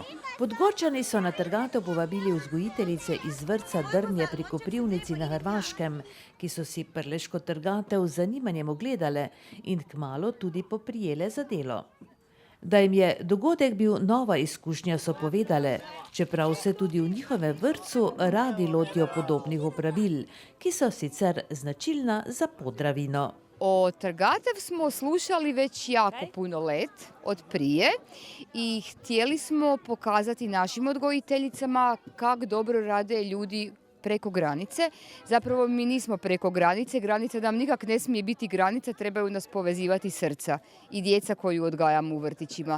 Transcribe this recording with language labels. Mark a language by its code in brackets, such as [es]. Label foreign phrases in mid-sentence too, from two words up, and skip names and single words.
[sl] Podgorčani so na trgatev povabili vzgojiteljice iz vrtca Drnje pri Koprivnici na Hrvaškem, ki so si prleško trgatev z zanimanjem ogledale in kmalu tudi poprijele za delo. Da jim je dogodek bil nova izkušnja, so povedale, čeprav se tudi v njihovem vrtcu radi lotijo podobnih opravil, ki so sicer značilna za Podravino. [hr] O trgatev smo slušali već jako puno let od prije i htjeli smo pokazati našim odgojiteljicama kako dobro rade ljudi preko granice. Zapravo mi nismo preko granice, granica nam nikak ne smije biti granica, trebaju nas povezivati srca i djeca koju odgajamo u vrtićima.